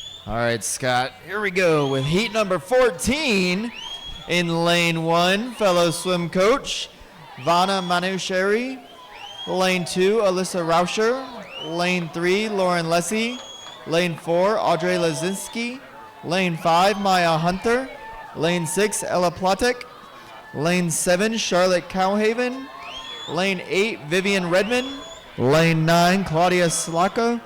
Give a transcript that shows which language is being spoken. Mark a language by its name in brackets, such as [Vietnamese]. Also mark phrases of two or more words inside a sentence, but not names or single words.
[English] All right, Scott, here we go with heat number 14 in lane 1, fellow swim coach Vanna Manusheri. Lane 2, Alyssa Rauscher. Lane 3, Lauren Lessie. Lane 4, Audrey Lazinski. Lane 5, Maya Hunter. Lane 6, Ella Platek. Lane 7, Charlotte Cowhaven. Lane 8, Vivian Redmond. Lane 9, Claudia Slaka.